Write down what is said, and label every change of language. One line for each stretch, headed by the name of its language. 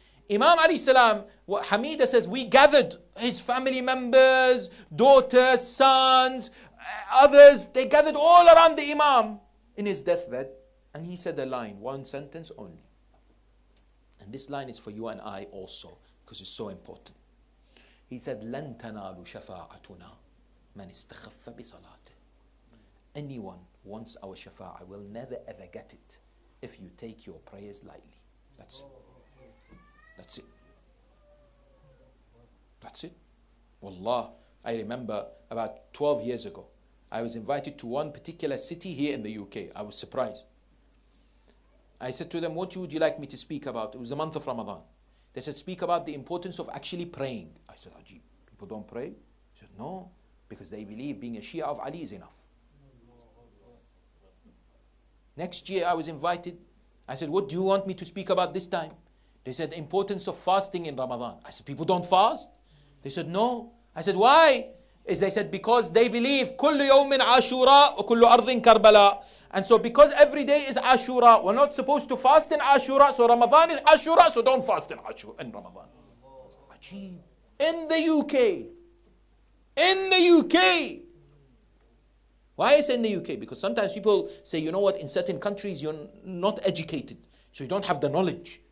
English: Imam alayhi salam, what Hamida says, we gathered his family members, daughters, sons, others, they gathered all around the Imam in his deathbed, and he said a line, one sentence only. And this line is for you and I also, because it's so important. He said,
Arabic: لَن تَنَالُوا شَفَاعَتُنَا مَنِ اسْتَخَفَّ بِصَلَاتِهِ.
English: Anyone wants our shafa'ah will never ever get it if you take your prayers lightly. That's it. That's it. That's it. Wallah, I remember about 12 years ago, I was invited to one particular city here in the UK. I was surprised. I said to them, what would you like me to speak about? It was the month of Ramadan. They said, speak about the importance of actually praying. I said, Ajib, people don't pray? He said, no, because they believe being a Shia of Ali is enough. Next year I was invited. I said, what do you want me to speak about this time? They said, the importance of fasting in Ramadan. I said, people don't fast? They said, no. I said, why? They said, because they believe
Arabic: كل يوم عاشوراء وكل أرض كربلاء.
English: And so because every day is Ashura, we're not supposed to fast in Ashura, so Ramadan is Ashura, so don't fast in Ramadan. Ajib. In the UK. In the UK. Why is it in the UK? Because sometimes people say, you know what, in certain countries you're not educated, so you don't have the knowledge.